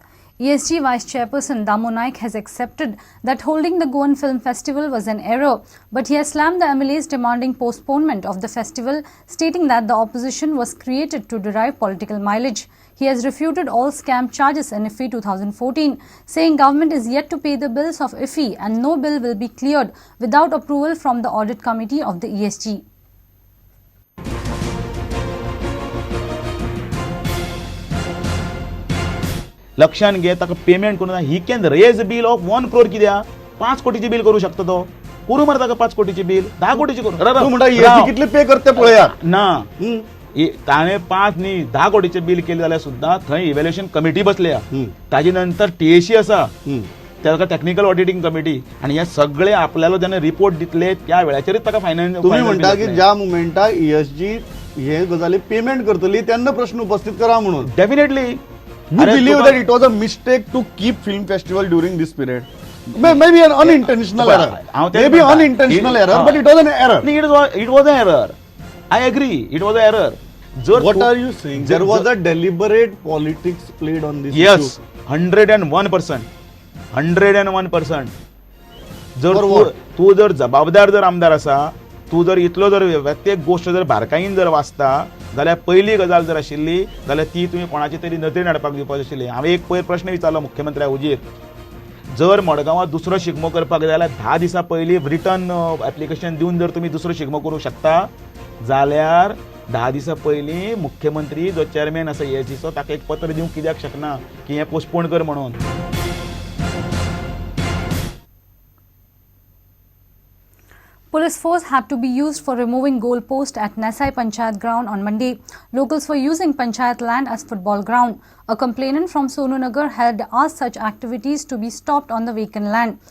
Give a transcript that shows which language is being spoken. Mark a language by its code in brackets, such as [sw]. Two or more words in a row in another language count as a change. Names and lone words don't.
[en] ESG Vice Chairperson Damu Naik has accepted that holding the Goan Film Festival was an error, but he has slammed the MLAs demanding postponement of the festival, stating that the opposition was created to derive political mileage. He has refuted all scam charges in IFFI 2014, saying government is yet to pay the bills of IFFI and no bill will be cleared without approval from the audit committee of the ESG. [kok] लक्षात घे ताका पेमेंट करून [en] he can raise bill of [kok] 1 crore कित्याक 5 कोटीची बिल करू शकता तो करू मरे ताका 5 कोटीची बिल 10 कोटीची करू तू म्हणटा ESG कितले पे करते पळयात ना ताणे 5 न्ही 10 कोटीचे बिल केले जाल्यार सुद्दां थंय [en] evaluation committee [kok] बसल्या ताजे नंतर TAC आसा ताका [en] technical auditing committee [kok] आणि हे सगळे आपल्याला जेन्ना रिपोर्ट दितले त्या वेळाचेरच ताका फायनान्स तुम्ही म्हणता की ज्या मोमेंटा ESG हे गजाली पेमेंट करतली तेन्ना प्रश्न उपस्थित करा म्हणून डेफिनेटली [en] You believe that it was a mistake to keep film festival during this period? Maybe an unintentional error. Maybe unintentional error, but it was an error. It was an error. I agree. It was an error. What are you saying? There was a deliberate politics played on this Yes, issue. 101%. 101%. [kok] जर तू जर जबाबदार जर आमदार असा तू जर इतलो जर प्रत्येक गोष्ट जर बारकायेन जर वाचता जाल्यार पहिली गजाल जर आशिल्ली जाल्यार ती तुम्ही कोणाची तरी नदरेन हाडपाक दिवपाक आशिल्ली. हांवें एक प्रश्न विचारलो मुख्यमंत्र्या हुजीर जर मडगांवां दुसरो शिगमो करपाक जाय जाल्यार 10 दिसां पयलीं [en] return application [kok] दिवन जर तुम्ही दुसरो शिगमो करूंक शकता जाल्यार 10 दिसां पयलीं मुख्यमंत्री जो चेअरमॅन आसा ESGचो ताका एक पत्र दिवंक कित्याक शकना की हें पोस्टपोन कर म्हणून. [en] Police force had to be used for removing goalpost at Nasai Panchayat ground on Monday. Locals were using Panchayat land as football ground. A complainant from Sonu Nagar had asked such activities to be stopped on the vacant land.